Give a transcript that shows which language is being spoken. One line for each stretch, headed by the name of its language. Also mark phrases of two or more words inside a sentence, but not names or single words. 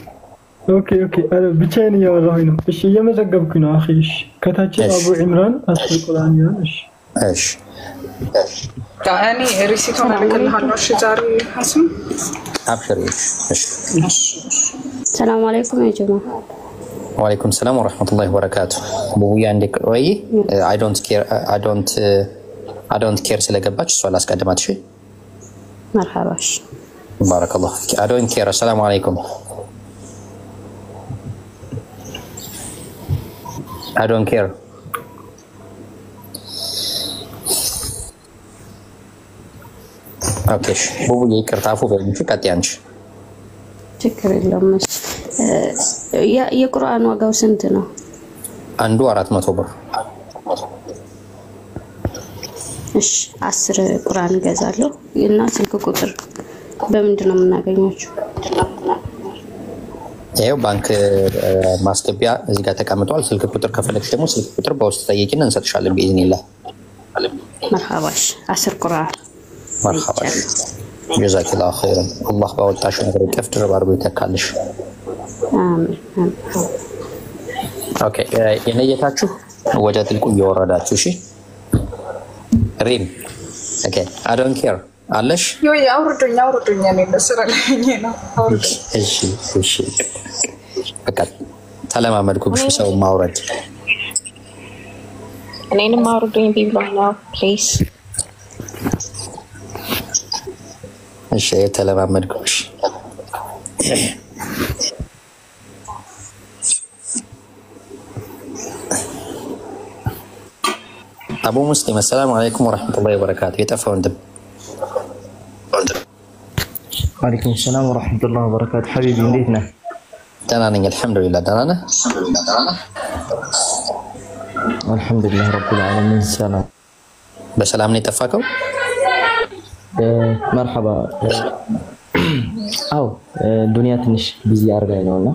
Amharic: ኦኬ አረ ብቻዬን እያወራሁኝ ነው። እሺ እየመዘገብኩኝ ነው አኺ። እሺ ከታች አቡ ኢምራን አስር ቁርአን ያ። እሺ እኔ ሪሲቱን እልክልሃለሁ። እሺ ዛሬ ሐሰን አብሽሪ። እሺ
Arabic: سلام عليكم يا جماعة። وعليكم السلام ورحمة الله وبركاته።
Amharic: ቡያ እንዴት ቆይ?
English: I don't care
Amharic: ስለገባች እሷ ላስቀድማት። እሺ መርሐባሽ
Arabic: بارك الله فيك።
English: I don't care።
Arabic: السلام عليكم
English: I don't care.
Amharic: ኦኬ ቡቡዬ ይቅርታ አፉ በእንጂ ቀጥያንሽ ችግር የለውም። የቁርአን ዋጋው ስንት ነው? አንዱ 400 ብር። እሺ 10 ቁርአን ገዛለሁ እና ስልክ ቁጥር በምንድን ነው የምናገኛችሁ? ይሄው ባንክ ማስገቢያ እዚህ ጋር ተቀምጧል። ስልክ ቁጥር ከፈለግሽ ደግሞ ስልክ ቁጥር በውስጥ ጠይቂና እንሰጥሻለን باذنillah። መርሐባሽ 10 ቁርአን መርሐባሽ
Arabic: جزاك الله خيرا።
Amharic: አላህ ባወጣሽ ነገር ከፍ ድርብ አድርጎ ይተካልሽ። አሜን። ኦኬ የነየታችሁ ወደ ጥልቁ እየወረዳችሁ እሺ። ሪም ኦኬ
English: I don't care
Amharic: አለሽ? ዮይ አውርዱኝ እኔ ለስራ ላይ ነው። እሺ በቃ ተለማመድኩብሽ ሰው ማውረድ። እኔንም አውርዱኝ ቢብሎኛል ፕሊዝ። እሺ ተለማመድኩብሽ። አቡ ሙስሊም
Arabic: السلام عليكم ورحمة الله وبركاته።
Amharic: የጠፋው እንደ
Arabic: وعليكم السلام ورحمة الله وبركاته.
Amharic: حبيبي እንዴት ደህና ነኝ አልহামዱሊላህ። ደህና ነህ?
Arabic: الحمد لله رب العالمين። ሰላም
Amharic: በሰላም ነው የጠፋከው? መርሐባ። አው ዱንያ ትንሽ ቢዚ አርጋኝ ነውና